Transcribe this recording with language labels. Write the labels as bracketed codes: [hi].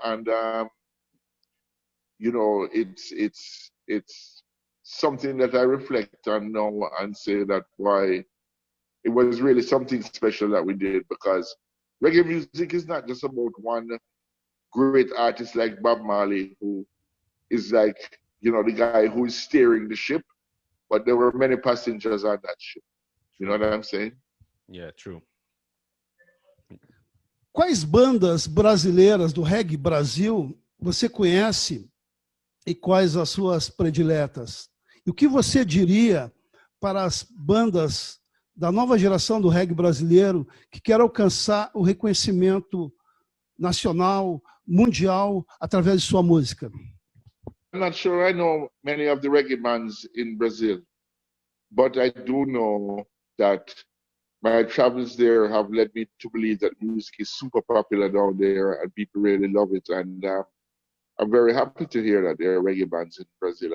[en] And you know, it's something that I reflect on now and say that why it was really something special that we did, because reggae music is not just about one great artist like Bob Marley, who is like, you know, the guy who is steering the ship, but there were many passengers on that ship. You know what I'm saying? Yeah, true. [pt] Quais bandas brasileiras do reggae Brasil você conhece e quais as suas prediletas? E o que você diria para as bandas da nova geração do reggae brasileiro que quer alcançar o reconhecimento nacional, mundial, através de sua música? [en] I'm not sure I know many of the reggae bands in Brazil, but I do know that my travels there have led me to believe that music is super popular down there and people really love it. And I'm very happy to hear that there are reggae bands in Brazil.